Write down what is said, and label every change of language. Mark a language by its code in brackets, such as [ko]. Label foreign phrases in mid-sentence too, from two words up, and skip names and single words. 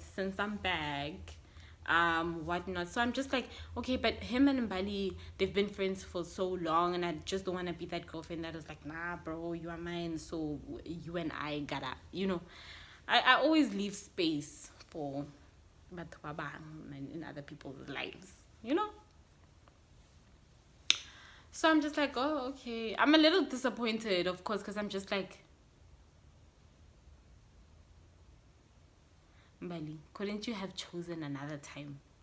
[en] Since I'm back, whatnot. So I'm just like, okay, but him and Mbali, they've been friends for so long, and I just don't want to be that girlfriend that is like, nah, bro, you are mine, so you and I gotta, you know. I always leave space for [tn] batho ba bang [en] in other people's lives, you know. So I'm just like, oh, okay. I'm a little disappointed, of course, because I'm just like, Mbali, couldn't you have chosen another time?